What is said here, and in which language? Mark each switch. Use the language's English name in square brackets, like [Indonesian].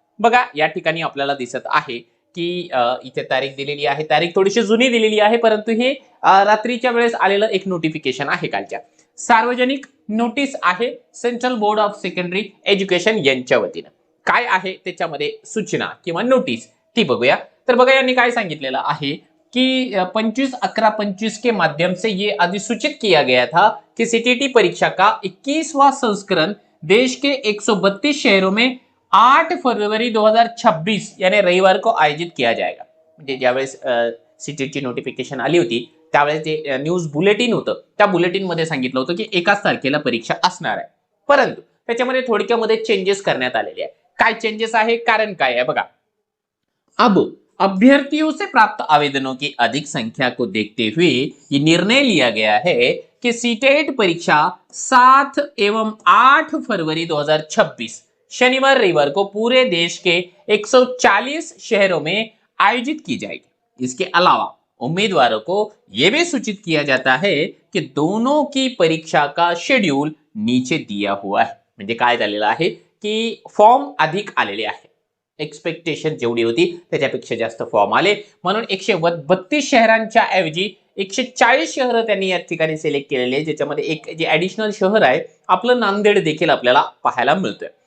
[Marathi] बघा, या ठिकाणी आपल्याला दिसत आहे की इथे तारीख दिलेली आहे। तारीख थोडीशी जुनी दिलेली आहे, परंतु हे रात्रीच्या वेळेस आलेलं एक नोटिफिकेशन आहे। कालच्या सार्वजनिक नोटीस आहे central board of secondary education यांच्या वतीनं। काय आहे त्याच्यामध्ये सूचना किंवा नोटीस ती बघूया। तर बघा, यांनी काय सांगितलेलं आहे कि [Hindi] 25/11/25 के माध्यम से ये अधिसूचित किया गया था कि सीटीटी परीक्षा का 21वां संस्करण देश के 132 शहरों में 8 फरवरी 2026 यानी रविवार को आयोजित किया जाएगा। [Marathi] म्हणजे ज्यावेळेस सीटीटी नोटिफिकेशन आली होती त्यावेळेस जे न्यूज बुलेटिन होतं त्या बुलेटिन मध्ये सांगितलं होतं की एकाच तारखेला परीक्षा असणार आहे, परंतु त्याच्यामध्ये थोडक्यामध्ये चेंजेस करण्यात आलेले आहे। काय चेंजेस आहे, कारण काय आहे बघा। [Hindi] अब अभ्यर्थियों से प्राप्त आवेदनों की अधिक संख्या को देखते हुए ये निर्णय लिया गया है कि सीटेट परीक्षा 7 एवं 8 फरवरी 2026 शनिवार रविवार को पूरे देश के 140 शहरों में आयोजित की जाएगी। इसके अलावा उम्मीदवारों को यह भी सूचित किया जाता है कि दोनों की परीक्षा का शेड्यूल नीचे दिया हुआ है। [Marathi] म्हणजे काय झालेलं आहे की फॉर्म अधिक आलेले आहे, एक्सपेक्टेशन जेवढी होती त्याच्यापेक्षा जास्त फॉर्म आले, म्हणून 132 शहरांच्या ऐवजी 140 शहर त्यांनी या ठिकाणी सिलेक्ट केलेले आहे, ज्याच्यामध्ये एक जे ऍडिशनल शहर आहे आपलं नांदेड देखील आपल्याला पाहायला मिळतोय।